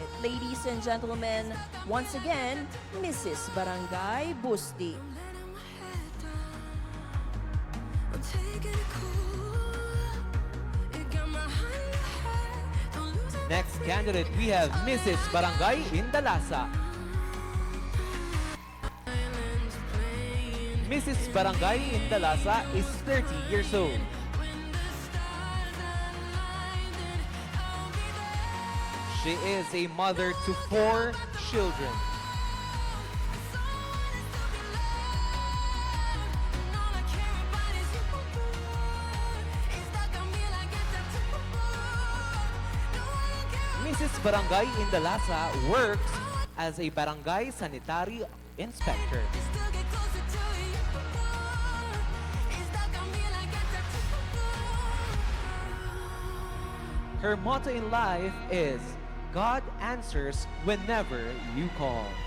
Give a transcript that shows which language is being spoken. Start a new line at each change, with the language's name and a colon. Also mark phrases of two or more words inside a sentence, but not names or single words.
English: Ladies and gentlemen, once again, Mrs. Barangay Busti. I'm taking it cool. It got my hand in hand. Don't lose it. Next candidate, we have Mrs. Barangay Indalasa. Mrs. Barangay Indalasa is 30 years old. She is a mother to 4 children. Mrs. Barangay Indalasa works as a barangay sanitary inspector. Her motto in life is, God answers whenever you call.